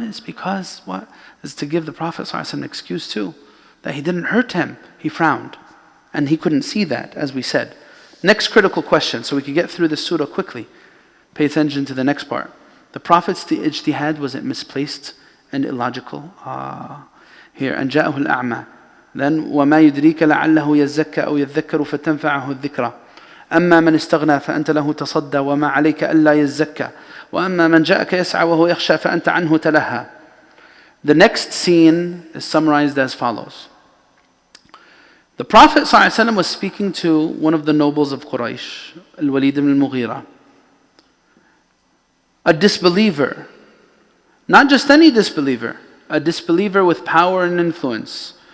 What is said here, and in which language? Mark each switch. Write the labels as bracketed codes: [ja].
[en] It's because what? It's to give the Prophet ﷺ an excuse too, that he didn't hurt him. He frowned, and he couldn't see that, as we said. Next critical question, so we can get through this surah quickly. Pay attention to the next part. The Prophet's ijtihad, was it misplaced and illogical? [ar] Here, أَنْ جَاءَهُ الْأَعْمَى. Then وَمَا يُدْرِيكَ لَعَلَّهُ يَزَّكَّى أَوْ يَذَّكَّرُ فَتَنْفَعَهُ الذِّكْرَى أما من استغنى فأنت له تصدى وما عليك ألا يزكى وأما من جاءك يسعى وهو يخشى فأنت عنه تلهى. [en] The next scene is summarized as follows. The Prophet ﷺ was speaking to one of the nobles of Quraysh, Al-Walid ibn al-Mughira, a disbeliever, not just any disbeliever, a disbeliever with power and influence,